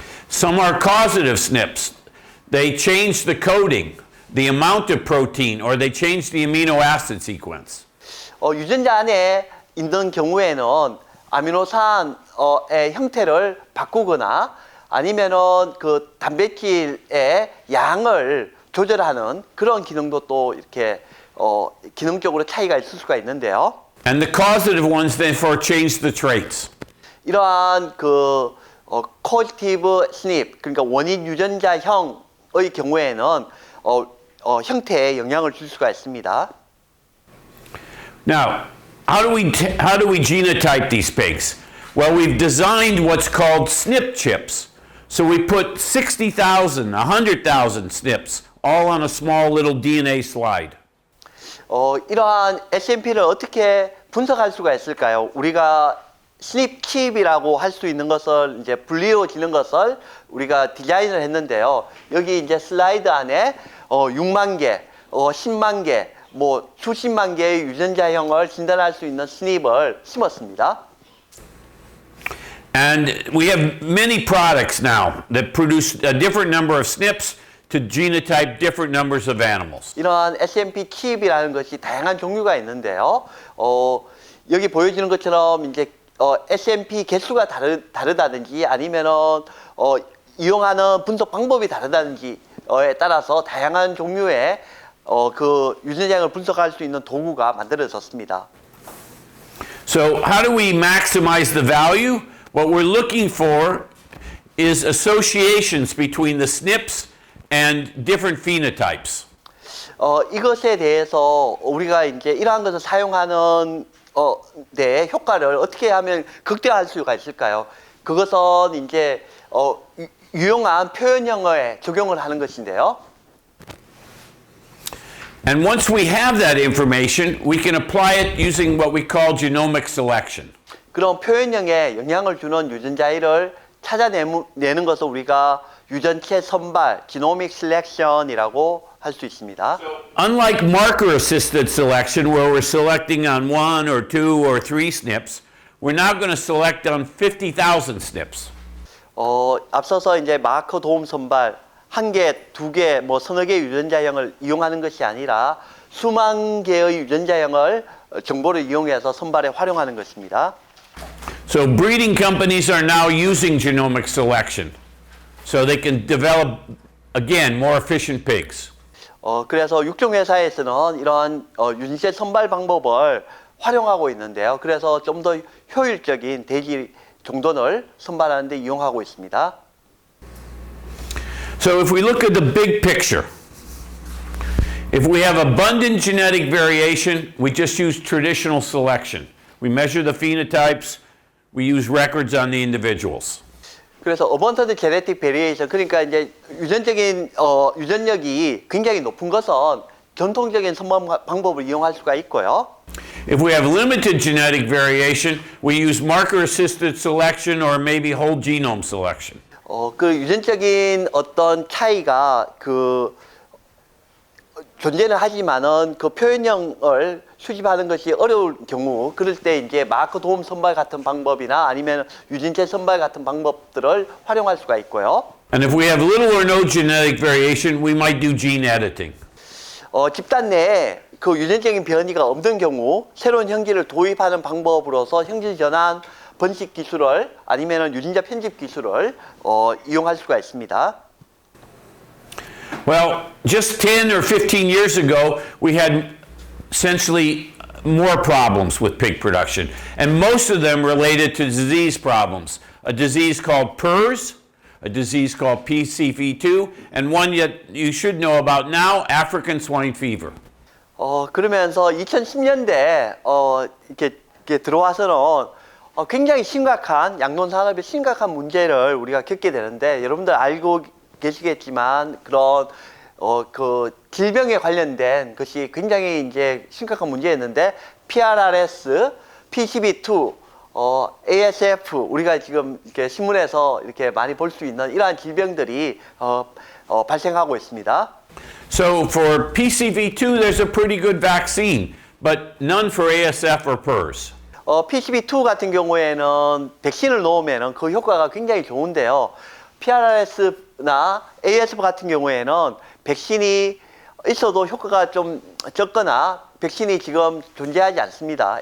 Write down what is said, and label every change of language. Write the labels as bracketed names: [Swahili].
[English] Some are causative SNPs. They change the coding, the amount of protein, or they change the amino acid sequence. [Korean] 유전자 안에 있는 경우에는 아미노산의 형태를 바꾸거나 아니면은 그 단백질의 양을 조절하는 그런 기능도 또 이렇게 기능적으로 차이가 있을 수가 있는데요. [English] And the causative ones therefore change the traits. [Korean] 이러한 그 causative SNP 그러니까 원인 유전자형의 경우에는 형태에 영향을 줄 수가 있습니다. [English] Now, how do we genotype these pigs? Well, we've designed what's called SNP chips. So we put 60,000, 100,000 SNPs all on a small little DNA slide. [Korean] 이러한 SNP를 어떻게 분석할 수가 있을까요? 우리가 SNP 칩이라고 할 수 있는 것을 이제 불리워지는 것을 우리가 디자인을 했는데요. 여기 이제 슬라이드 안에 6만 개, 10만 개, 뭐 수십만 개의 유전자형을 진단할 수 있는 SNP을 심었습니다. [English] And we have many products now that produce a different number of SNPs to genotype different numbers of animals. [Korean] 이러한 SNP 칩이라는 것이 다양한 종류가 있는데요. 여기 보여지는 것처럼 이제 SNP 개수가 다르다든지 아니면은 이용하는 분석 방법이 다르다든지에 따라서 다양한 종류의 그 유전자형을 분석할 수 있는 도구가 만들어졌습니다. [English] So how do we maximize the value? What we're looking for is associations between the SNPs and different phenotypes. [Korean] 이것에 대해서 우리가 이제 이러한 것을 사용하는 데 효과를 어떻게 하면 극대화할 수가 있을까요? 그것은 이제 유용한 표현형에 적용을 하는 것인데요. [English] And once we have that information, we can apply it using what we call genomic selection. [Korean] 그런 표현형에 영향을 주는 유전자를 찾아내는 것을 우리가 유전체 선발, genomic selection이라고 할 수 있습니다. [English] Unlike marker-assisted selection, where we're selecting on 1 or 2 or 3 SNPs, we're now going to select on 50,000 SNPs. [Korean] 앞서서 이제 마커 도움 선발 한 개, 두 개, 뭐 서너 개 유전자형을 이용하는 것이 아니라 수만 개의 유전자형을 정보를 이용해서 선발에 활용하는 것입니다. [English] So breeding companies are now using genomic selection so they can develop, again, more efficient pigs. [Korean] 그래서 육종 회사에서는 이러한 유전체 선발 방법을 활용하고 있는데요. 그래서 좀 더 효율적인 돼지 종돈을 선발하는 데 이용하고 있습니다. [English] So if we look at the big picture, if we have abundant genetic variation, we just use traditional selection. We measure the phenotypes, we use records on the individuals. [Korean] 그래서 [English] 어번턴트 제네틱 베리에이션 [Korean] 그러니까 이제 유전적인 유전력이 굉장히 높은 것은 전통적인 선발 방법을 이용할 수가 있고요. [English] If we have limited genetic variation, we use marker-assisted selection or maybe whole genome selection. [Korean] 그 유전적인 어떤 차이가 그 존재는 하지만은 그 표현형을 수집하는 것이 어려울 경우 그럴 때 이제 마커 도움 선발 같은 방법이나 아니면 유전체 선발 같은 방법들을 활용할 수가 있고요. [English] And if we have little or no genetic variation, we might do gene editing. [Korean] 집단 내에 그 유전적인 변이가 없는 경우 새로운 형질을 도입하는 방법으로서 형질 전환 번식 기술을 아니면 유전자 편집 기술을 이용할 수가 있습니다. [English] Well, just 10 or 15 years ago, we had essentially more problems with pig production, and most of them related to disease problems. A disease called PRRS, a disease called PCV2, and one that you should know about now, African swine fever. [Korean] 그러면서 2010년대 이렇게 들어와서는 굉장히 심각한 양돈 산업의 심각한 문제를 우리가 겪게 되는데 여러분들 알고 계시겠지만 그런 그 질병에 관련된 것이 굉장히 이제 심각한 문제였는데 PRRS, PCV2, ASF 우리가 지금 이렇게 신문에서 이렇게 많이 볼 수 있는 이러한 질병들이 발생하고 있습니다. [English] So So for PCV2, there's a pretty good vaccine, but none for ASF or PRRS. [Korean] PCV2 같은 경우에는 백신을 놓으면 그 효과가 굉장히 좋은데요. PRRS나 ASF 같은 경우에는 백신이 있어도 효과가 좀 적거나 백신이 지금 존재하지 않습니다.